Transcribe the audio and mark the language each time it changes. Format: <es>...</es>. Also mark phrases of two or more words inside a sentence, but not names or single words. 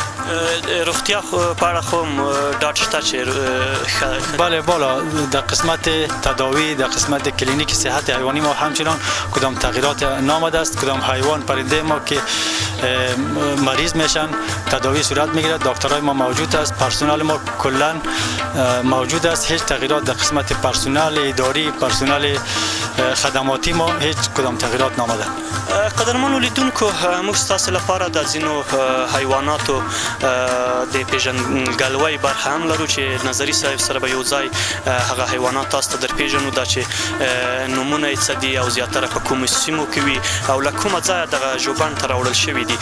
<ps>روغتیا پاره خو داد شته چې</ps> <fa>بله بالا در قسمت تداوی در قسمت کلینیک صحت حیوانی ما همچنان کدام تغییرات نامده است. کدام حیوان پرنده ما که مریض میشن تداوی صورت میگیرد، دکترای ما موجود است، پرسنل ما کلا موجود است، هیچ تغییرات در قسمت پرسنل اداری پرسنل خدماتی ما هیچ کدام تغییرات نامده.</fa> <ps>قدرمنو لیدونکو موږ ستاسو لپاره د ځینو حیواناتو د پیژندګلوۍ برخه هم لرو چې نظري صاحب سره به یو ځای هغه حیوانات تاسو ته در پیژنو دا چې نومونه یې څه دي او زیاتره په کومو سیمو کې وي او له کومه ځایه دغه ژوبڼ ته راوړل شوي دي.</ps>